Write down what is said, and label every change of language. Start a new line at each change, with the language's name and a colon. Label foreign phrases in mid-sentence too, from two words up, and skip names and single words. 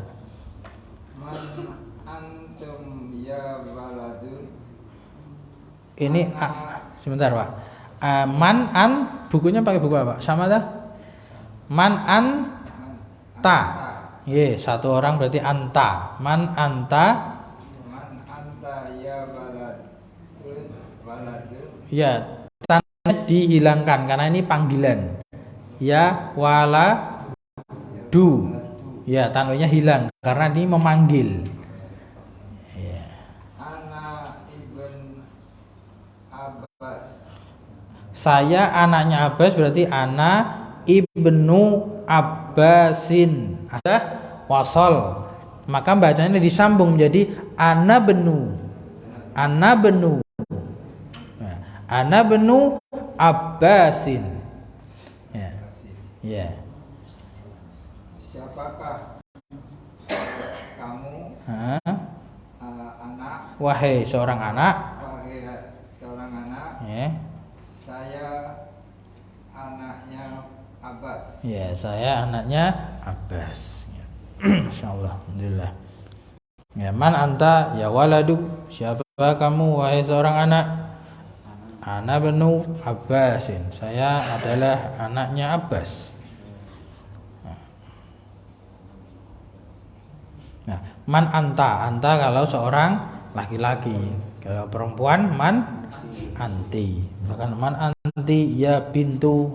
Arabic: من أنتم يا بلد.
Indonesian: Ini sebentar, Pak. Man an bukunya pakai buku apa? Sama dah?
Arabic: من أنت.
Indonesian: Iya, satu orang berarti anta.
Arabic: من أنت. من أنت يا بلد.
Indonesian: Ya, tanda dihilangkan karena ini panggilan.
Arabic: يا ولد.
Indonesian: Ya, tanwinnya hilang karena ini memanggil. Ya.
Arabic: أنا ابن عباس.
Indonesian: Saya anaknya Abbas berarti
Arabic: أنا ابن عباس.
Indonesian: Ada wasal. Maka bacanya disambung menjadi
Arabic: أنا ابن. أنا ابن. أنا ابن عباس.
Indonesian: Ya. Ya. Siapakah kamu? Anak. Wahai seorang anak. Wahai seorang anak. Ya. Saya anaknya Abbas. Ya, saya anaknya Abbas. Ya. Insyaallah, alhamdulillah. Ya,
Arabic: من أنت يا ولد,
Indonesian: siapa kamu wahai seorang anak?
Arabic: أنا ابن عباس,
Indonesian: saya adalah anaknya Abbas. Nah,
Arabic: من أنت
Indonesian: kalau seorang laki-laki. Kalau perempuan
Arabic: من أنت.
Indonesian: Misalkan
Arabic: من أنت يا بنت.